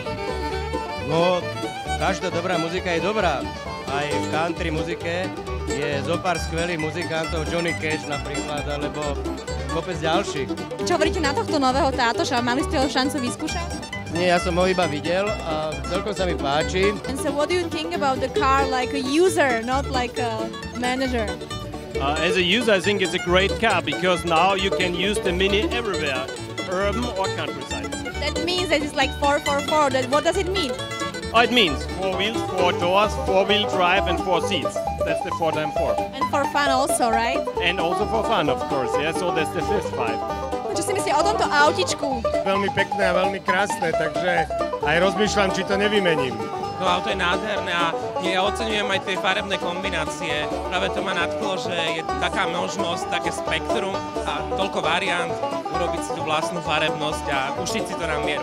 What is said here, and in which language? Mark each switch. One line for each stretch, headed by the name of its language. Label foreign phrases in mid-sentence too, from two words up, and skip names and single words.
Slovak: No, každá dobrá muzika je dobrá. Aj v country muzike je zopár skvelých muzikantov, Johnny Cash napríklad, alebo kopec ďalších. Čo hovoríte na tohto nového tátoša? Mali ste ho šancu vyskúšať? Nie, ja som ho iba videl a celkom sa mi páči.
English: And so what do you think about the car like a user, not like a manager? As a user, I think it's a great car because now you can use the Mini everywhere, urban or countryside. That means that it's like 444. What does it mean? Oh, it means 4 wheels, 4 doors, 4-wheel drive and 4 seats. That's the 4x4. And for fun also, right? And also for fun, of course, yeah, so that's the fifth vibe.
Slovak: Čo si myslíte o tomto autičku? Veľmi pekné a veľmi krásne, takže aj rozmýšľam, či to nevymením. To auto je nádherné a ja oceňujem aj tie farebné kombinácie. Práve to ma nadchlo, že je taká možnosť, také spektrum a toľko variant urobiť si tú vlastnú farebnosť a ušiť si to na mieru.